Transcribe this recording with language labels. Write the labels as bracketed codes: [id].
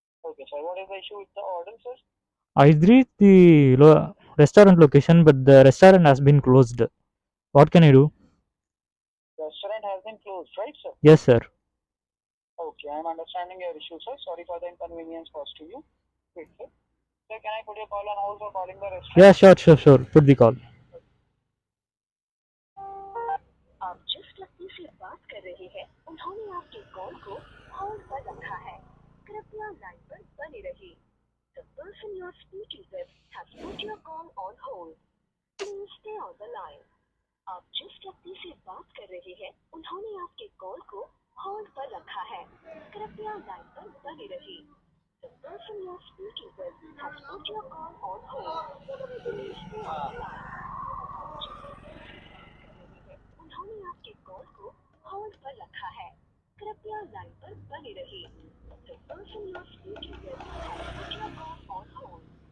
[en] Okay sir, what is the issue with the order sir? I reached the restaurant location, but the restaurant has been closed. What can I do? Restaurant has been closed, right sir? Yes sir. Okay, I am understanding your issue sir. Sorry for the inconvenience caused to you. Wait sir. Sir, can I put your call on hold for calling the restaurant? Yeah, sure. Put the call. [hi] आप जिस व्यक्ति से बात कर रहे हैं उन्होंने आपके कॉल को होल्ड पर रखा है, कृपया लाइन पर बने रहिए. [en] The person you are speaking with has put your call on hold. Please stay on the line. [hi] आप जिस व्यक्ति से बात कर रहे हैं उन्होंने आपके कॉल को होल्ड पर रखा है, कृपया लाइन पर बने रहिए। [en] The person you are speaking with has put your call on hold. Please stay on the line. [hi] उन्होंने आपके कॉल को होल्ड पर रखा है, कृपया लाइन पर बने रहिए। [en] The person you are speaking with has put your call on hold.